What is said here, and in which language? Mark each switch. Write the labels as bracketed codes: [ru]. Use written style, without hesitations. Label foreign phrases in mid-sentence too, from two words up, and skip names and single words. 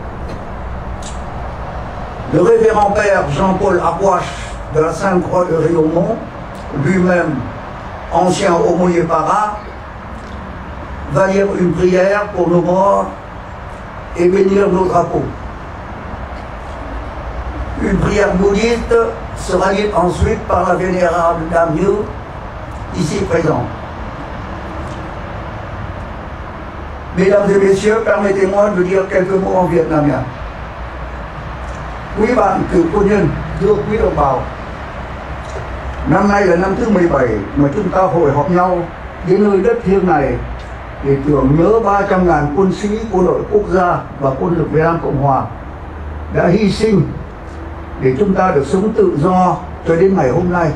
[fr] Le révérend père Jean-Paul Apouache de la Sainte-Croix de Riaumont, lui-même ancien aumônier para, va lire une prière pour nos morts et bénir nos drapeaux. Une prière bouddhiste sera dite ensuite par la vénérable Dame Yu, ici présente. Mesdames et messieurs, permettez-moi de dire quelques mots en vietnamien. [vi] Quý bạn cựu quân nhân, thưa quý đồng bào, năm nay là năm thứ 17 mà chúng ta hội họp nhau đến nơi đất thiêng này để tưởng nhớ 300.000 quân sĩ quân đội quốc gia và quân lực Việt Nam Cộng Hòa đã hy sinh để chúng ta được sống tự do cho đến ngày hôm nay.